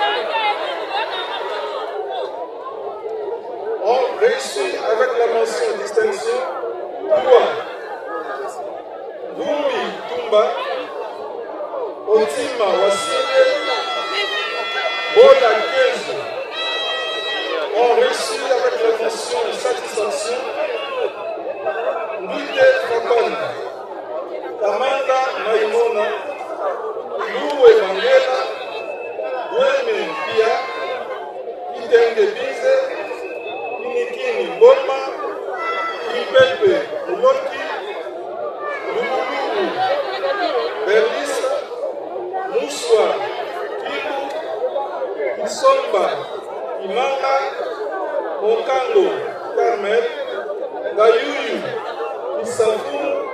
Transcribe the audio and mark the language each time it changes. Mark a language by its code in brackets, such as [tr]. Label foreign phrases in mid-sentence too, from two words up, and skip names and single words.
[fr] Ont reçu avec la mention distinction 3 Bumi Tumba, Otima Wassile, Bola 15 ont reçu avec la mention de satisfaction Mbite Fakon, Kamanda Maimona, Loué Mangela, Weme Pia, Kitenge Bize, Kinikini Boma, Kipepe Uloki, Lululu, Berlisa, Muswa, Kibu, Kisomba, Imanga, Mokango, Carmel, Gayuyu, Isafu,